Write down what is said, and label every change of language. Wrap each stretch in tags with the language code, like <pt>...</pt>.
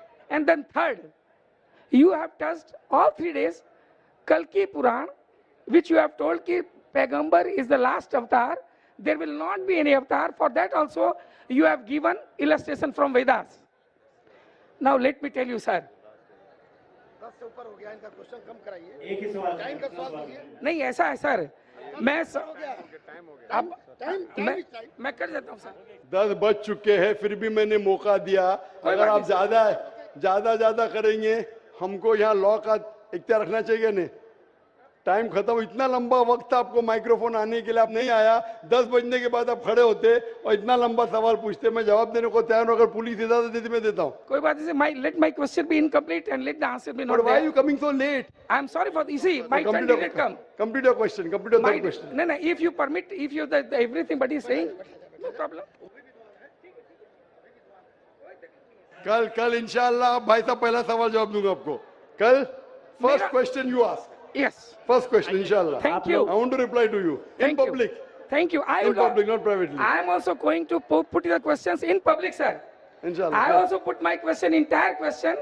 <en>And then third, you have touched all 3 days Kalki Puran, which you have told कि Pegambar is the last avatar. There will not be any avatar. For that also, you have given illustration from Vedas. Now let me tell you, sir.</en> <hi>10 से ऊपर हो गया, इनका question कम कराइए। एक ही सवाल। Time का सवाल कीजिए। नहीं ऐसा है सर, मैं अब मैं कर देता हूँ सर। 10 बज चुके हैं, फिर भी मैंने मौका दिया। अगर आप ज्यादा करेंगे, हमको यहाँ लॉ का इख्तियार रखना चाहिए नहीं। टाइम खत्म, इतना लंबा वक्त आपको माइक्रोफोन आने के लिए, आप नहीं आया। 10 बजने के बाद आप खड़े होते और इतना लंबा सवाल पूछते, मैं जवाब देने को तैयार हूं। अगर पुलिस इजाजत देती मैं देता हूँ। कोई बात नहीं,</hi> <en>let my question be incomplete and let the answer be not But why are there. you coming so late? I am sorry for this. See, my turn didn't come. Complete your question. Complete your third question. No, if you permit, if you the everything but is saying, no problem.</en> <hi>कल इंशाल्लाह भाई साहब पहला सवाल जवाब दूंगा आपको।</hi> <en>कल first question you ask. Yes. First question inshallah. Thank you. I want to reply to you in public. Thank you. In public, not privately. I am also going to put the questions in public, sir. Inshallah. I also put my question, entire question,</en>